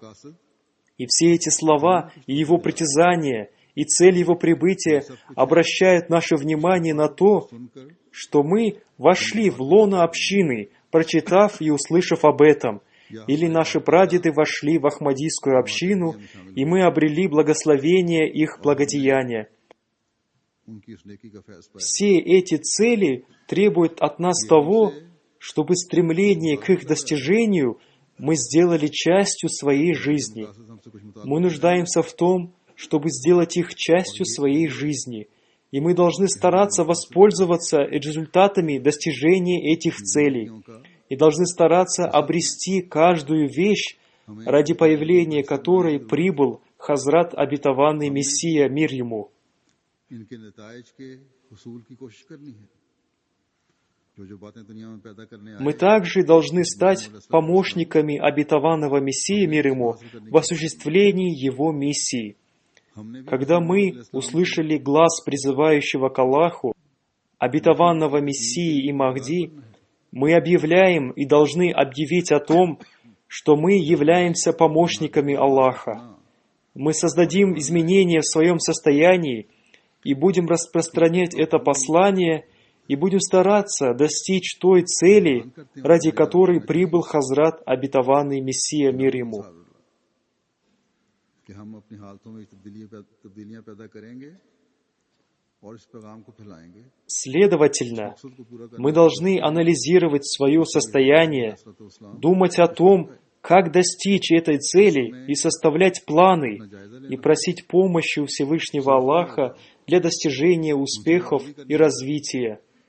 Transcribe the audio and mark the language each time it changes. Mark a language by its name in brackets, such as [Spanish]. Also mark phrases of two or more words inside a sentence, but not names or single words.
[Russian] И все эти слова, и его притязания, и цель его прибытия обращают наше внимание на то, что мы вошли в лоно общины, прочитав и услышав об этом, или наши прадеды вошли в Ахмадийскую общину, и мы обрели благословение их благодеяния. [Urdu] ان کی اس نیکی کا فیض پائے. [Russian] Все эти цели требуют от нас того, чтобы стремление к их достижению мы сделали частью своей жизни. [Urdu] مقاصد ہم سے کچھ مطابق [Russian] Мы нуждаемся в том, чтобы сделать их частью своей жизни. И мы должны стараться воспользоваться результатами достижения этих целей. И должны стараться обрести каждую вещь, ради появления которой прибыл Хазрат обетованный Мессия, мир ему. [Urdu] ان کے نتائج کے حصول کی کوشش کرنی ہے. جو باتیں دنیا میں پیدا کرنے [Russian] Мы также должны стать помощниками обетованного Мессии, мир ему, в осуществлении его миссии. Когда мы услышали глаз призывающего к Аллаху, обетованного Мессии и Махди, мы объявляем и должны объявить о том, что мы являемся помощниками Аллаха. Мы создадим изменения в своем состоянии и будем распространять это послание и будем стараться достичь той цели, ради которой прибыл Хазрат обетованный Мессия, мир ему. [Urdu] کہ ہم اپنی حالتوں میں تبدیلیاں پیدا کریں گے اور اس پیغام کو پھیلائیں گے. [Russian] Следовательно, мы должны анализировать свое состояние, думать о том, как достичь этой цели и составлять планы и просить помощи у Всевышнего Аллаха для достижения успехов и развития.